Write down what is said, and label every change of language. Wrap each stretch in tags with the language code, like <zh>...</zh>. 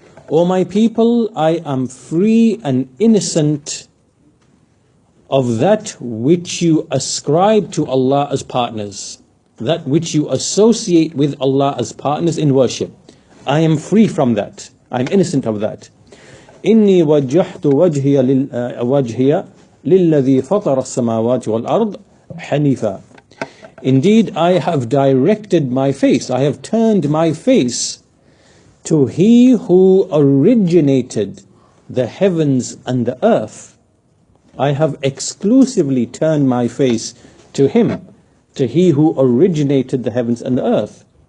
<en>O my people, I am free and innocent of that which you ascribe to Allah as partners, that which you associate with Allah as partners in worship. I am free from that. I am innocent of that.</en> <ar>إني وجهت وجهي للذي فطر السماوات والأرض حنيفا.</ar> <en>Indeed, I have directed my face, I have turned my face to He who originated the heavens and the earth. I have exclusively turned my face to Him, to He who originated the heavens and the earth.</en>